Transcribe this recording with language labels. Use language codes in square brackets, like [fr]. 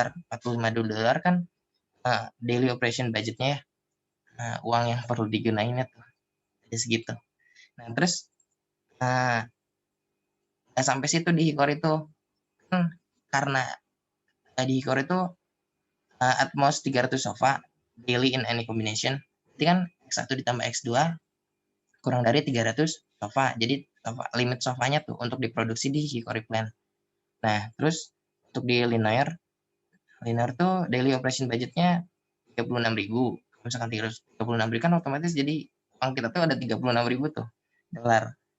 [id] $45 kan daily operation budgetnya ya. Uang yang perlu digunain itu jadi segitu. Nah, terus sampai situ di Hickory itu kan karena di Hickory itu [en] at most 300 sofa daily in any combination. [id] Berarti kan X1 ditambah X2 kurang dari 300 sofa. Jadi limit sofanya tuh untuk diproduksi di Hickory plant. Nah, terus untuk di linear tuh daily operation budgetnya 36.000. Misalkan 36.000 kan otomatis jadi uang kita tuh ada 36.000 tuh dolar.